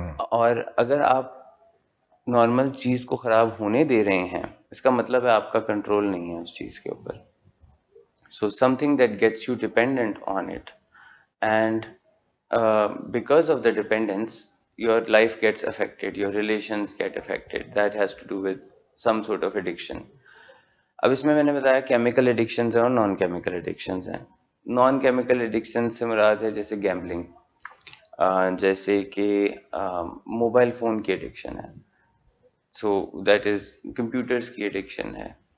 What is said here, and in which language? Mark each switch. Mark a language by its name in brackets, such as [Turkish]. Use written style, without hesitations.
[Urdu] اور اگر آپ نارمل چیز کو خراب ہونے دے رہے ہیں اس کا مطلب ہے آپ کا کنٹرول نہیں ہے اس چیز کے اوپر. [English] So something that gets you dependent on it and because of the dependence your life gets affected, your relations get affected. That has to do with some sort of addiction. [Urdu] اب اس میں نے بتایا chemical addictions ہیں اور naan chemical addictions ہیں. Naan chemical addiction سے مراد ہے جیسے گیمبلنگ، جیسے کہ موبائل فون کی ایڈکشن ہے، سو دیٹ از کمپیوٹرز کی ایڈکشن ہے.